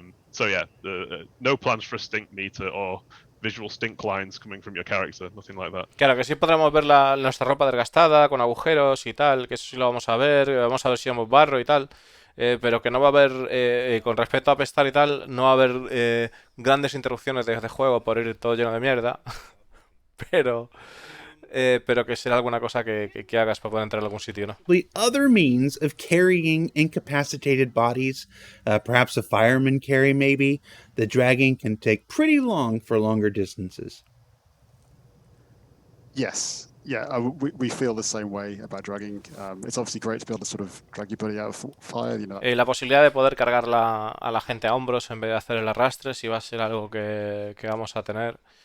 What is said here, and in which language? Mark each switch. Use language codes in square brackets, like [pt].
[en] So yeah, no plans for a stink meter or visual stink lines coming from your character, nothing like that. [es] Claro, que sí podremos ver nuestra ropa desgastada, con agujeros y tal, que eso sí lo vamos a ver si llevamos barro y tal, pero que no va a haber, con respecto a apestar y tal, no va a haber grandes interrupciones de juego por ir todo lleno de mierda, pero que será alguna cosa que hagas para poder entrar a algún sitio, ¿no? [en] Other means of carrying incapacitated bodies, perhaps a fireman carry maybe, the dragging can take pretty long for longer distances. Yes. Yeah, we feel the same way about dragging. It's obviously great to be able to sort of drag your body out of fire. [es] La posibilidad de poder cargar a la gente a hombros en vez de hacer el arrastre sí va a ser algo que vamos a tener.